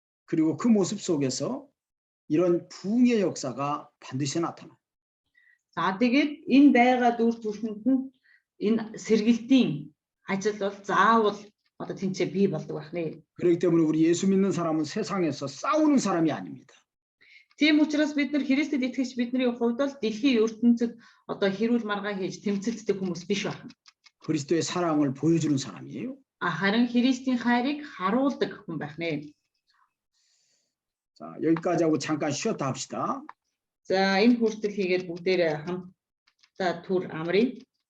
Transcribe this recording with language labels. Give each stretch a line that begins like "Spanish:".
Korean: 그리고 그 모습 속에서 이런 부흥의 역사가 반드시 나타납니다.
Mongolian: За тэгээд энэ байгаа дүр төрхөнд нь энэ сэргэлтийн ажил бол заавал одоо тэнцээ бий болдог байна.
Korean: 그렇기 때문에 우리 예수 믿는 사람은 세상에서 싸우는 사람이 아닙니다.
Mongolian: Тийм учраас бид нар Христэд итгэж бидний хувьд бол дэлхийн ертөнцид одоо хэрүүл маргаа хийж тэмцэлддэг хүмүүс биш байна.
Korean: 그리스도의 사랑을 보여주는 사람이에요.
Mongolian: Харин Христийн хайрыг харуулдаг хүн байна.
Korean: 자, 여기까지 하고 잠깐 쉬었다 합시다.
Mongolian: За энэ хүртэл хийгээд бүгдээрээ хамтдаа түр амрыг.